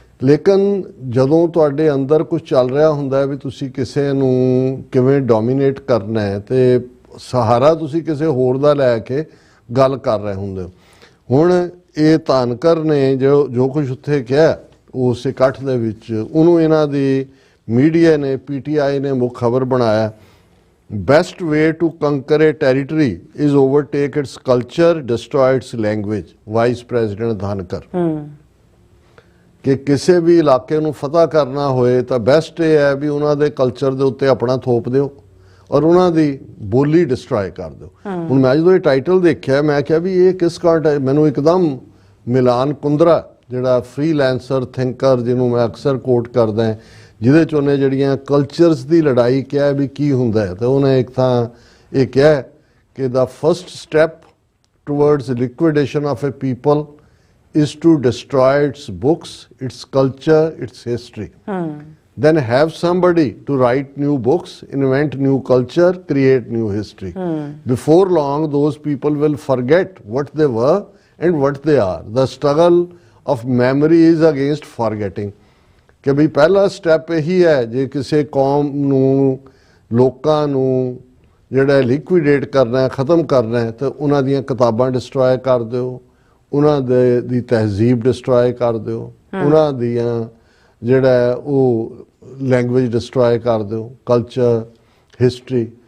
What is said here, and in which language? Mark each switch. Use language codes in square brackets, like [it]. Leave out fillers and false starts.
[pa] ਲੇਕਿਨ ਜਦੋਂ ਤੁਹਾਡੇ ਅੰਦਰ ਕੁਝ ਚੱਲ ਰਿਹਾ ਹੁੰਦਾ ਹੈ ਵੀ ਤੁਸੀਂ ਕਿਸੇ ਨੂੰ ਕਿਵੇਂ ਡੋਮੀਨੇਟ ਕਰਨਾ ਹੈ ਤੇ ਸਹਾਰਾ ਤੁਸੀਂ ਕਿਸੇ ਹੋਰ ਦਾ ਲੈ ਕੇ ਗੱਲ ਕਰ ਰਹੇ ਹੁੰਦੇ ਹੋ। ਹੁਣ ਇਹ ਧਾਨਕਰ ਨੇ ਜੋ ਕੁਝ ਉੱਥੇ ਕਿਹਾ ਉਸ ਇਕੱਠ ਦੇ ਵਿੱਚ, ਉਹਨੂੰ ਇਹਨਾਂ ਦੀ ਮੀਡੀਆ ਨੇ, PTI ਨੇ ਮੁੱਖ ਖਬਰ ਬਣਾਇਆ। [en] Best way to conquer a territory is overtake its culture, destroy its language, vice president Dhankhar. [pa] ਕਿ ਕਿਸੇ ਵੀ ਇਲਾਕੇ ਨੂੰ ਫਤਹ ਕਰਨਾ ਹੋਏ ਤਾਂ ਬੈਸਟ ਇਹ ਹੈ ਵੀ ਉਹਨਾਂ ਦੇ ਕਲਚਰ ਦੇ ਉੱਤੇ ਆਪਣਾ ਥੋਪ ਦਿਓ ਔਰ ਉਹਨਾਂ ਦੀ ਬੋਲੀ ਡਿਸਟਰੋਏ ਕਰ ਦਿਓ। ਹੁਣ ਮੈਂ ਜਦੋਂ ਇਹ ਟਾਈਟਲ ਦੇਖਿਆ ਮੈਂ ਕਿਹਾ ਵੀ ਇਹ ਕਿਸ ਕਾਂਟ ਹੈ। ਮੈਨੂੰ ਇੱਕਦਮ ਮਿਲਾਨ ਕੁੰਦਰਾ ਜਿਹੜਾ ਫ੍ਰੀਲੈਂਸਰ ਥਿੰਕਰ ਜਿਹਨੂੰ ਮੈਂ ਅਕਸਰ ਕੋਟ ਕਰਦਾ, ਜਿਹਦੇ 'ਚ ਉਹਨੇ ਜਿਹੜੀਆਂ ਕਲਚਰਸ ਦੀ ਲੜਾਈ ਕਿਹਾ ਵੀ ਕੀ ਹੁੰਦਾ ਹੈ, ਤਾਂ ਉਹਨੇ ਇੱਕ ਤਾਂ ਇਹ ਕਿਹਾ ਕਿ [en] The first step towards liquidation of a people is to destroy its books, its culture, its history. Then have somebody to write new books, invent new culture, create new history. Before long, those people will forget what they were and what they are. The struggle of memory is against forgetting. [pa] ਕਿ ਵੀ ਪਹਿਲਾ step ਇਹੀ ਹੈ, ਜੇ ਕਿਸੇ ਕੌਮ ਨੂੰ, ਲੋਕਾਂ ਨੂੰ ਜਿਹੜਾ ਲਿਕੁਇਡੇਟ ਕਰਨਾ ਹੈ, ਖ਼ਤਮ ਕਰਨਾ ਹੈ, ਤਾਂ ਉਹਨਾਂ ਦੀਆਂ ਕਿਤਾਬਾਂ ਡਿਸਟਰੋਏ ਕਰ ਦਿਓ, ਉਹਨਾਂ ਦੀ ਤਹਿਜ਼ੀਬ ਡਿਸਟਰੋਏ ਕਰ ਦਿਓ, ਉਹਨਾਂ ਦੀਆਂ ਜਿਹੜਾ ਉਹ ਲੈਂਗੁਏਜ ਡਿਸਟਰੋਏ ਕਰ ਦਿਓ, ਕਲਚਰ, ਹਿਸਟਰੀ।